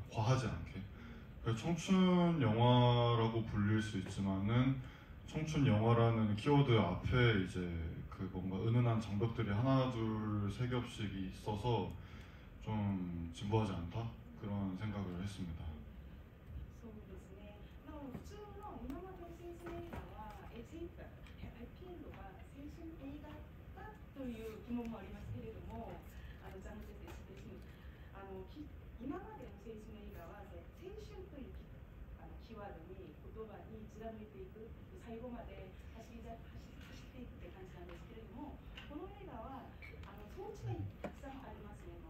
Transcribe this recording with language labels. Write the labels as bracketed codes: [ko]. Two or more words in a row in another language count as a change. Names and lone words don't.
[ko] 과하지 않게. 그래서 청춘 영화라고 불릴 수 있지만은 청춘 영화라는 키워드 앞에 이제 그 뭔가 은은한 장벽들이 하나 둘 세 겹씩 있어서 좀 진부하지 않다 그런 생각을 했습니다. [ja] そうですね。普通の今まで青春映画はハッピーエンドが青春映画かという疑問もありますけれども、ジャンルです今までの青春映画は青春というキーワードに言葉に貫いていく最後まで走っていくって感じなんですけれども、この映画は装置がたくさんありますね。